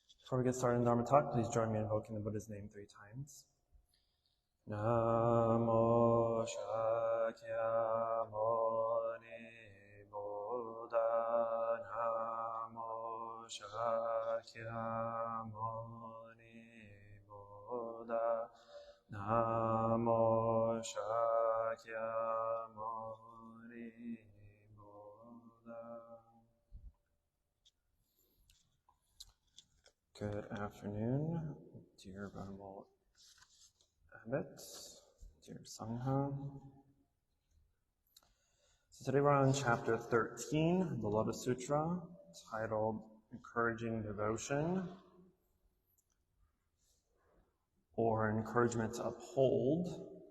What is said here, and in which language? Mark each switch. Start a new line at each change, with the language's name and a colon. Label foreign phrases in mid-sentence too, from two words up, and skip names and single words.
English: Before we get started in Dharma talk, please join me in invoking the Buddha's name 3 times.
Sanskrit: Namo Shakyamuni Buddha. Namo Shakyamuni Buddha. Namo Shakyamuni Buddha.
English: Good afternoon, dear Venerable Abbot, dear Sangha. So today we're on chapter 13, the Lotus Sutra, titled Encouraging Devotion, or Encouragement to Uphold.